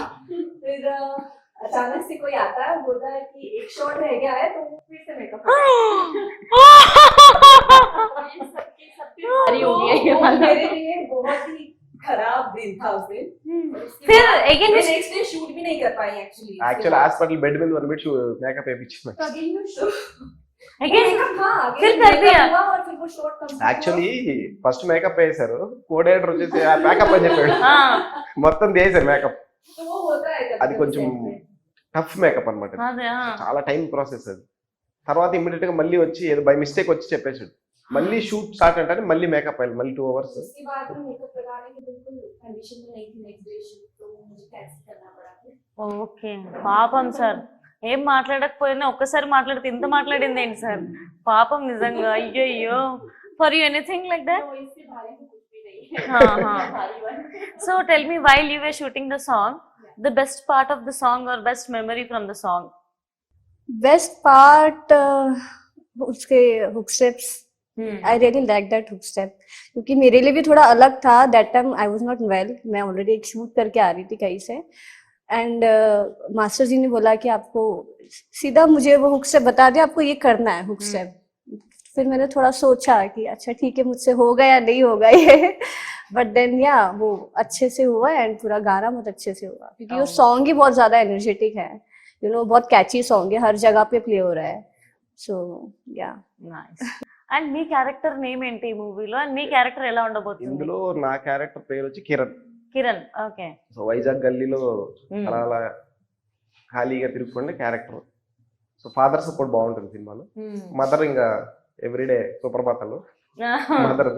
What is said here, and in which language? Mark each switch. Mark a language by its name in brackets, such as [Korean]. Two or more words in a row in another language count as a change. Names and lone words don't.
[Hindi] फिर अचानक से कोई आता है, बोलता है कि एक शॉट रह गया है, तो फिर से मेकअप मेरे लिए बहुत ही खराब दिन था उस दिन. फिर अगेन [English] next day shoot [Hindi] भी नहीं कर पाई एक्चुअली. [English] hospital bed [Telugu] మీద [English] one bit makeup [Telugu] వేయించాను. [Hindi] फिर कर दिया. और फिर वो [English] shot complete. actually first makeup [Telugu] వేసారు, కోఆర్డినేటర్ వచ్చేసి మేకప్ అని చెప్పాడు, మొత్తం చేశారు మేకప్. [Hindi] तो वो होता है [Telugu] అది కొంచెం [English] tough makeup [Telugu] అన్నమాట, అదే చాలా [English] time process [Telugu] అది. తర్వాత ఇమ్మీడియట్ గా మళ్ళీ వచ్చి ఏదో [English] by mistake [Telugu] వచ్చి చెప్పేసాడు మళ్ళీ [English] shoot start [Telugu] అంటే మళ్ళీ మేకప్ అయ్యాలి మళ్ళీ 2 hours. [Hindi] उसके बाद में मेकअप लगाने की बिल्कुल कंडीशन में नहीं थी [English] next day shoot, [Hindi] तो मुझे कैंसिल करना पड़ा फिर। [Telugu] ఓకే పాపం సార్, ఏం మాట్లాడకపోయినా ఒక్కసారి మాట్లాడితే ఇంత మాట్లాడింది ఏంటి సార్, పాపం నిజంగా. అయ్యయ్యో, [English] for you anything like that? [Hindi] तो इससे भारी तो कुछ भी नहीं है। हाँ, हाँ. भारी वाला। [English] So tell me, while you were shooting the song, the best part of the song or best memory from the song? best part [Hindi] उसके [English] hook steps, I really like that hook step, [Hindi] क्योंकि मेरे लिए भी थोड़ा अलग था. [English] that time I was not well, [Hindi] मैं ऑलरेडी एक शूट करके आ रही थी कहीं से, एंड मास्टर जी ने बोला कि आपको सीधा मुझे वो [English] hook step [Hindi] बता दिया, आपको ये करना है [English] hook step. [Hindi] फिर मैंने थोड़ा सोचा कि अच्छा ठीक है, मुझसे होगा या नहीं होगा ये, [English] but then [Hindi] या वो अच्छे से हुआ एंड पूरा गाना बहुत अच्छे से हुआ, क्योंकि वो सॉन्ग ही बहुत ज्यादा एनर्जेटिक है, [English] you know, [Hindi] बहुत [English] catchy song [Hindi] है, हर जगह पे प्ले हो रहा है. [English] so ya [Telugu] నైస్. అండ్ మీ [English] character name [Telugu] ఏంటి ఈ మూవీలో, అండ్ మీ క్యారెక్టర్ ఎలా ఉండబోతుంది? ఇందులో నా క్యారెక్టర్ పేరు వచ్చి కిరణ్. కిరణ్. ఓకే. సో వైజాగ్ గల్లీలో అలా అలా ఖాళీగా తిరుగుతుండే క్యారెక్టర్. సో [English] father support [Telugu] బాగుంటుంది సినిమాలో. మదర్ ఇంకా ఎవ్రీడే సుప్రభాతాలు మదర్ది.